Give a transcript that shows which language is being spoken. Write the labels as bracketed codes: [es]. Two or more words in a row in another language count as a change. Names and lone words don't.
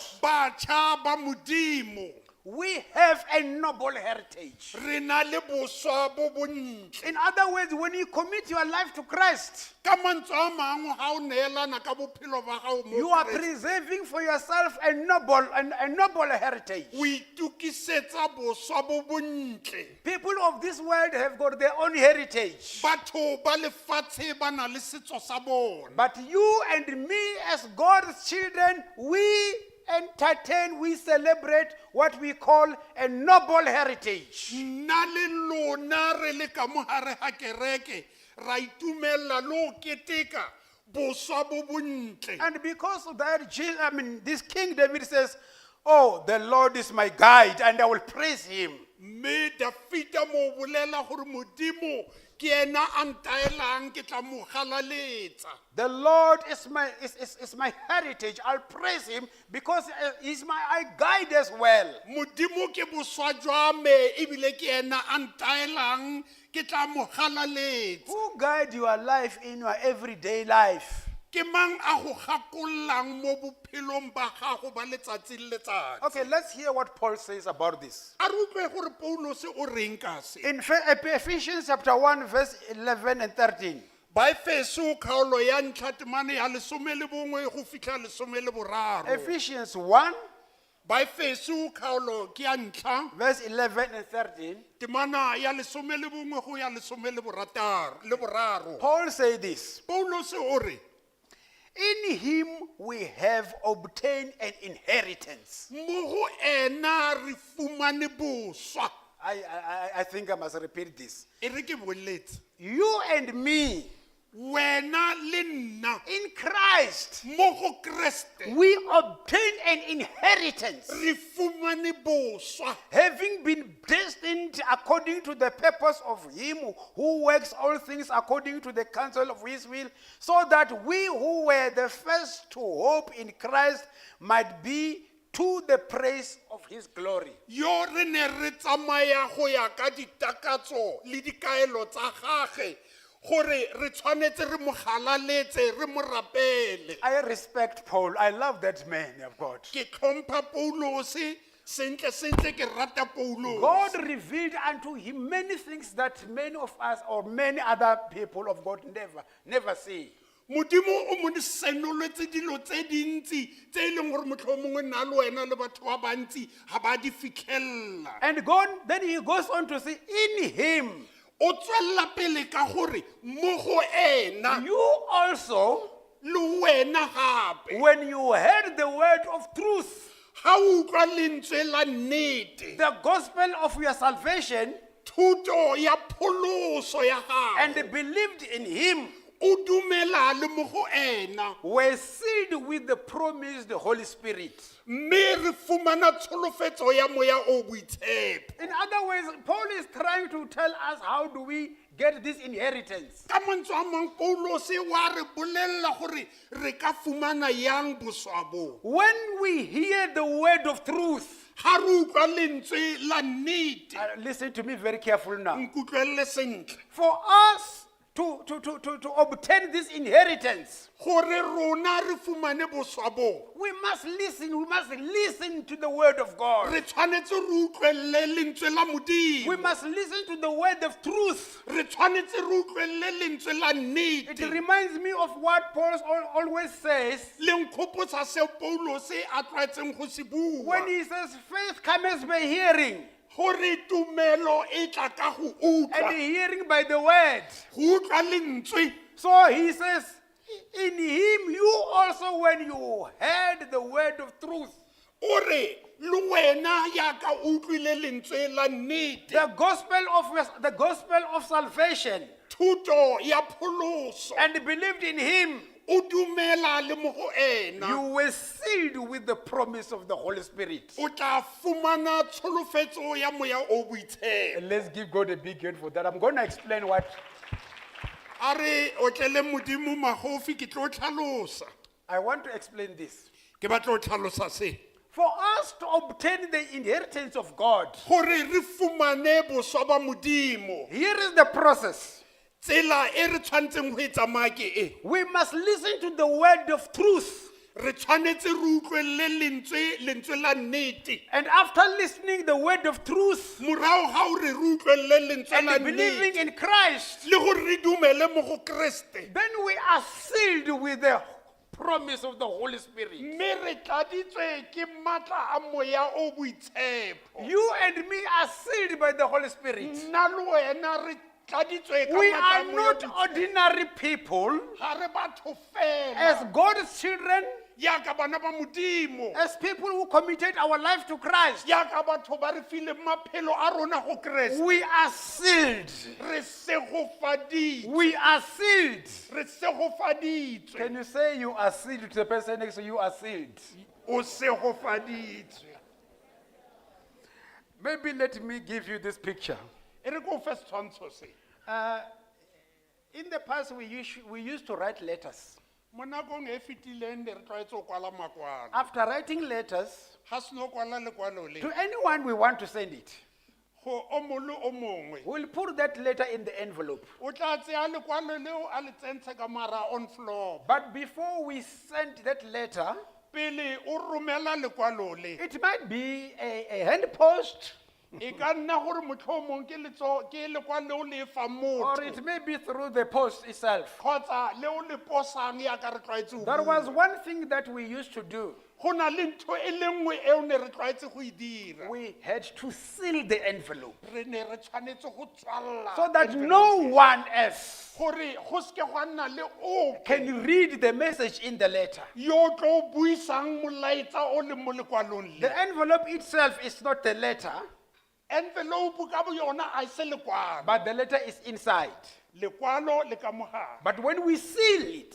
[tn] Batjha ba Modimo. [en] we have a noble heritage. [tn] Re na le boswa bo bontle. [en] In other words, when you commit your life to Christ, [tn] Ka mantswe a mangwe ha o neelana ka bophelo ba gago mo [en] you are [tn] Kristeng, [en] preserving for yourself a noble heritage. [tn] o itukisetsa boswa bo bontle. [en] People of this world have got their own heritage. [tn] Batho ba lefatshe ba na le setso sa bona. [en] But you and me as God's children, we entertain, we celebrate what we call a noble heritage. [tn] Nna le lona re le ka mo hare ha kereke ra itumella lo keteka boswa bo bontle. [en] And because of that, this King David says, oh, the Lord is my guide and I will praise him. [tn] Mme Dafita mo bolela gore Modimo ke ena a ntaelang ke tla mo galaletsa. [en] The Lord is my heritage. I'll praise him because he's my guide as well. [tn] Modimo ke boswa jwa me ebile ke ena a ntaelang ke tla mo galaletsa. [en] Who guide your life in your everyday life? [tn] Ke mang a go gakollang mo bophelong ba gago ba letsatsi le letsatsi. [en] Okay, let's hear what Paul says about this. [tn] A re utlwe gore Paulos o reng ka se. [en] In Ephesians chapter 1, verse 11 and 13. [tn] Ba Efeso kgaolo ya ntlha temane ya 11 go fitlha 13. [en] Ephesians 1, [tn] Ba Efeso kgaolo ke ya ntlha [en] verse 11 and 13. [tn] temana ya 11 go ya 13. [en] Paul said this. [tn] Paulos o re [en] In him we have obtained an inheritance. [tn] mo go ena re fumane boswa. [en] I think I must repeat this. [tn] E re ke boletse. [en] You and me, [tn] Wena le nna [en] in Christ, [tn] mo go Kriste [en] we obtain an inheritance, [tn] re fumane boswa. [en] having been destined according to the purpose of him who works all things according to the counsel of his will, so that we who were the first to hope in Christ might be to the praise of his glory. [tn] Yo re ne re tsamaya go ya ka ditakatso le dikaelo tsa gage gore re tshwanetse re mo galaletse re mo rapele. [en] I respect Paul. I love that man of God. [tn] Ke tlhompha Paulos sentle ke rata Paulos. [en] God revealed unto him many things that many of us or many other people of God never see. [tn] Modimo o mo senoletse dilo tse dintsi tse e leng gore motlhomongwe nna le wena le batho ba bantsi ga ba di fitlhelela. [en] And God, then he goes on to say, in him, [tn] O tswella pele ka gore mo go ena [en] you also, [tn] le wena gape [en] when you heard the word of truth, [tn] ga o utlwa lentswe la nnete [en] the gospel of your salvation, [tn] thuto ya pholoso ya [en] and [tn] gago [en] believed in him, [tn] o dumela le mo go ena [en] were sealed with the promised Holy Spirit. [tn] mme re fumana tsholofetso ya moya o boitshepo [en] In other words, Paul is trying to tell us how do we get this inheritance. [tn] ka mantswe a mang paulose wa re bolelela gore re ka fumana yang boswa bo [en] When we hear the word of truth, [tn] ga re utlwa lentswe la nnete [en] listen to me very carefully now. [tn] nkutlwelele sentle [en] For us to obtain this inheritance, [tn] gore rona re fumane boswa bo [en] we must listen to the word of God. [tn] re tshwanetse re utlwelele lentswe la [en] We [tn] modimo [en] must listen to the word of truth. [tn] re tshwanetse re utlwelele lentswe la [en] It [tn] nnete [en] reminds me of what Paul always says [tn] le nkgopotsa seo paulose a tlwaetseng go se bua [en] when he says, faith comes by hearing, [tn] gore tumelo e tla ka go [en] and [tn] utlwa [en] hearing by the word. [tn] go utlwa lentswe [en] So he says, in him you also, when you heard the word of truth, [tn] o re le wena yaka o utlwile lentswe la nnete [en] the gospel of salvation, [tn] thuto ya pholoso [en] and believed in him, [tn] o dumela le mo go ena [en] you were sealed with the promise of the Holy Spirit. [tn] o tla fumana tsholofetso ya moya o boitshepo [en] And let's give God a big hand for that. I'm going to explain what. [tn] a re o tlele modimo magofi ke tlo tlhalosa [en] I want to explain this. [tn] ke batla o tlhalosa se [en] For us to obtain the inheritance of God, [tn] gore re fumane boswa ba modimo [en] here is the process. [tn] tsela e re tshwanetseng go e tsamaya ke e [en] We must listen to the word of truth. [tn] re tshwanetse re utlwelele lentswe la nnete [en] And after listening the word of truth [tn] morago ga o re re utlwelele lentswe la [en] and believing [tn] nnete [en] in Christ, [tn] le gore re dumele mo go kreste [en] then we are sealed with the promise of the Holy Spirit. [tn] mme re tladitswe ke maatla a moya o boitshepo [en] You and me are sealed by the Holy Spirit. [tn] nna le wena re tladitswe ka [en] We [tn] maatla [en] are [tn] a moya [en] not [tn] o boitshepo. [en] ordinary people. [tn] ga re batho fela [en] As God's children, [tn] yaka bana ba modimo [en] as people who committed our life to Christ, [tn] yaka batho ba re file maphelo a rona go kreste [en] we are sealed. [tn] re segofaditswe [en] We are sealed. [tn] re segofaditswe [en] Can you say you are sealed to the person next to you? Are sealed. [tn] o segofaditswe [en] Maybe let me give you this picture. [tn] e re ko fe setshwantsho se [en] In the past, we used to write letters. [tn] mo nakong e fetileng ne re tlwaetse go kwala makwalo [en] After writing letters, [tn] ga se no kwala lekwalo le [en] to anyone we want to send it, [tn] go o mongwe le o mongwe [en] we'll put that letter in the envelope. [tn] o tla tseya lekwalo leo a le tsentshe ka mara on floor [en] But before we send that letter, [tn] pele o romela lekwalo le [en] it might be a hand post, [tn] e ka nna gore motlhomong ke lekwalo leo le fa [en] or [tn] motho [en] it may be through the post itself. [tn] kgotsa leo le posang yaka re tlwaetse go [en] There [tn] bua. [en] was one thing that we used to do. [tn] go na le ntho e le nngwe eo ne re tlwaetse go e dira [en] We had to seal the envelope [tn] re ne re tshwanetse go tswalela [en] so that no one else [tn] gore go seke gwa nna le ope [en] can read the message in the letter. [tn] yo tlo buisang molaetsa o le mo lekwalong [en] The [tn] le [en] envelope itself is not the letter, [tn] envelope ka bo yona a se lekwalo [en] but the letter is inside. [tn] lekwalo le ka mogare [en] But when we seal it,